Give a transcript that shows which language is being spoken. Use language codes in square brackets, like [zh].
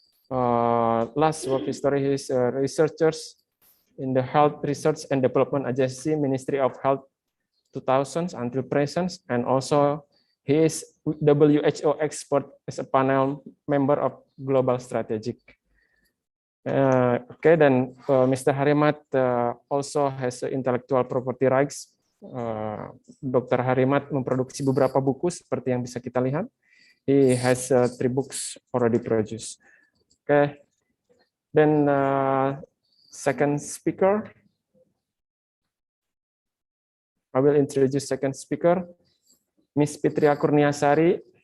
[en] Last work history is researchers in the Health Research and Development Agency, Ministry of Health 2000s until present, and also he is WHO expert as a panel member of Global Strategic. Okay, then Mr. Harimat also has intellectual property rights. Dr. [id] Harimat memproduksi beberapa buku seperti yang bisa kita lihat. [en] He has 3 books already produced. Okay, then second speaker. I will introduce second speaker, Miss Fitria Kurniasari.